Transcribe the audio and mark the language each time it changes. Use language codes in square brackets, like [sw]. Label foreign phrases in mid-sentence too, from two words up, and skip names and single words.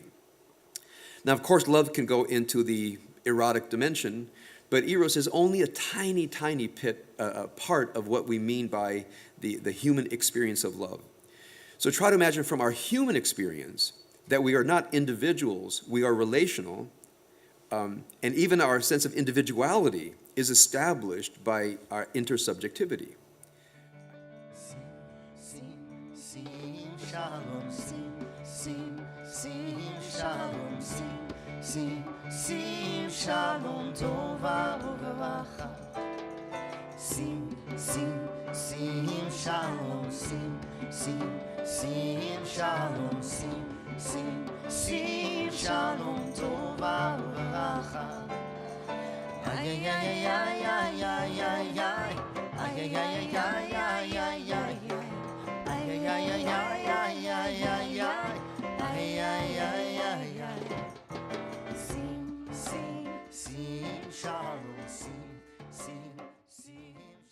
[en] Now, of course, love can go into the erotic dimension, but eros is only a tiny part of what we mean by the human experience of love. So try to imagine from our human experience that we are not individuals, we are relational, And even our sense of individuality is established by our intersubjectivity. [he] שלום, שלום, שלום, טובה וברכה. שלום, שלום, שלום, טובה וברכה. Ay ay ay ay ay ay ay ay ay ay ay ay ay ay ay. Ay ay ay ay ay ay ay ay ay ay ay ay. שלום, שלום.